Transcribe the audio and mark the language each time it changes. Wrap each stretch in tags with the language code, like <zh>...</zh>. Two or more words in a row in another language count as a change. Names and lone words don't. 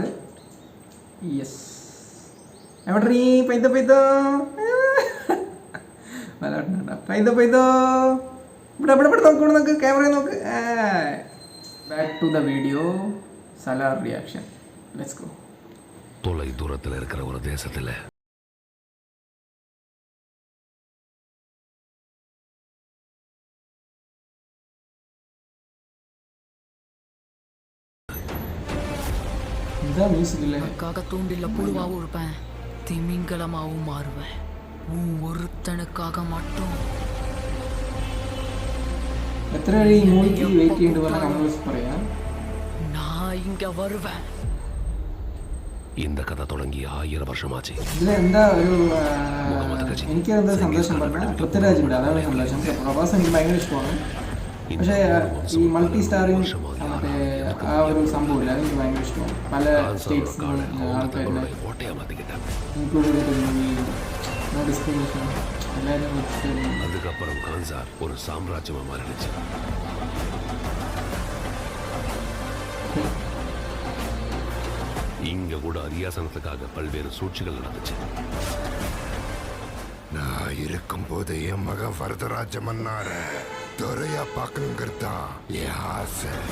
<ml>യെസ്, എവിടെ നീ? പൈതോ പൈതോ ഇവിടെ നോക്ക്, ക്യാമറ നോക്ക്.</ml> <en>back to the video,</en> <ml>സലാർ റിയാക്ഷൻ.</ml> <en>let's go.</en> <ta>தொலை தூரத்தில் இருக்கிற ஒரு தேசத்தில் தூண்டில புழுவாவும் இருப்பேன், திமிங்கலமாவும் மாறுவேன். ஒருத்தனுக்காக மட்டும்.</ta> <ml>എത്ര ഈ മൂവിക്ക് വെയിറ്റ് ചെയ്യേണ്ടി പറഞ്ഞാൽ പറയാം.</ml> <ta>நான் இங்க வருவேன். இந்த கதை தொடங்கி 1000 வருஷமாச்சு.</ta> <ml>ഇതിലെന്താ ഒരു എനിക്കെന്താ സന്തോഷം പറഞ്ഞാൽ പൃഥ്വിരാജുണ്ട്, അതാണ് സന്തോഷം. പ്രഭാസ് എനിക്ക് ഭയങ്കര ഇഷ്ടമാണ്. പക്ഷേ ഈ</ml> <en>multi starring</en> <ml>മറ്റേ ആ ഒരു സംഭവമില്ല, അതെനിക്ക് ഭയങ്കര ഇഷ്ടമാണ്. പല സ്റ്റേറ്റ്സിനും ആൾക്കാരുടെ ഇൻക്ലൂഡ് ചെയ്തിട്ട്</ml> <en>no discrimination</en> <ml>എല്ലാവരും വെച്ചിട്ട്.</ml> <ta>அதுக்கப்புறம் கான்சார் ஒரு சாம்ராஜ்யமா மாறிடுச்சு. இங்க கூட அரியாசனத்துக்காக பல்வேறு சூழ்ச்சிகள் நடந்துச்சு. நான் இருக்கும் போது என் மகன் வரதராஜ மன்னார துறையா பார்க்கணுங்கிறது தான் என் ஆசை.</ta>